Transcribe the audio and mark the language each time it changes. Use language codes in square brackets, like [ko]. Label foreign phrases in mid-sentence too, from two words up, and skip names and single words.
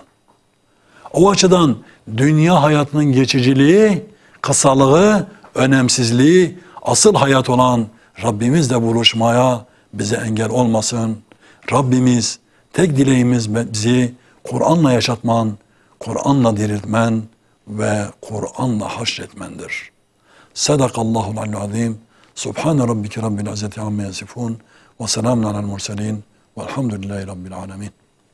[tr] O açıdan dünya hayatının geçiciliği, kısalığı, önemsizliği, asıl hayat olan Rabbimizle buluşmaya bize engel olmasın. Rabbimiz, tek dileğimiz bizi Kur'an'la yaşatman, Kur'an'la diriltmen ve Kur'an'la haşretmendir. [ar] صدق الله العلي العظيم. سبحان ربك رب العزة عما يصفون و سلام على المرسلين والحمد لله رب العالمين.